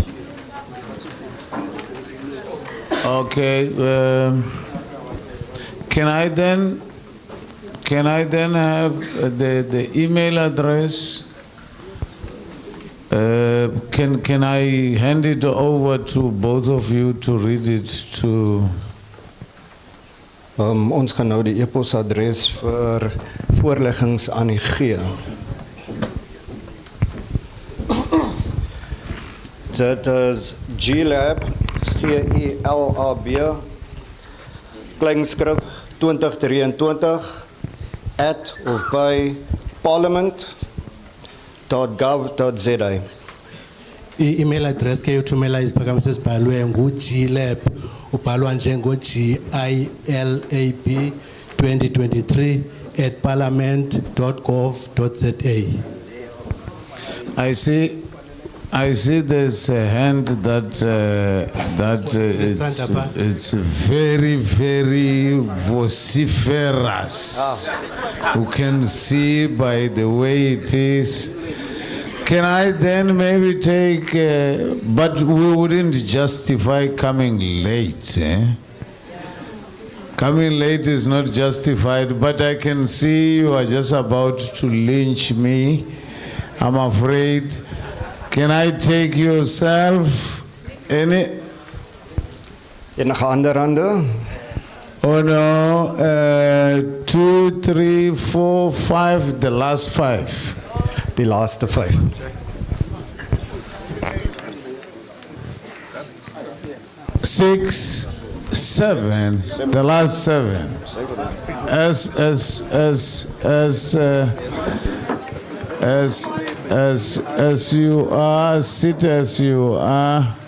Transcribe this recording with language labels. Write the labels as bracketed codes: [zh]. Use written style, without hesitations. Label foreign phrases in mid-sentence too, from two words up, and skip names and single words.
[en] Okay, can I then have the email address? Can I hand it over to both of you to read it to? [af] Ons gaan nou die e-posadres vir voorleggings aan u gee. Dit is glab, G-E-L-A-B, kleinskrif 2023 at of by parliament.gov.za. [en] I-email address [xh] ke yothumela iziphakamiso ezibhalwe ngu-glab ubhalwa njengo-GILAB 2023 at parliament.gov.za. [en] I see there's a hand that it's very, very vociferous. You can see by the way it is. Can I then maybe take, but we wouldn't justify coming late. Coming late is not justified, but I can see you are just about to lynch me. I'm afraid. Can I take yourself? Any? [af] Enige ander hande? [en] Oh no, 2, 3, 4, 5, the last 5. [af] Die laaste 5. [en] Six, 7, the last 7. As you are, sit as you are.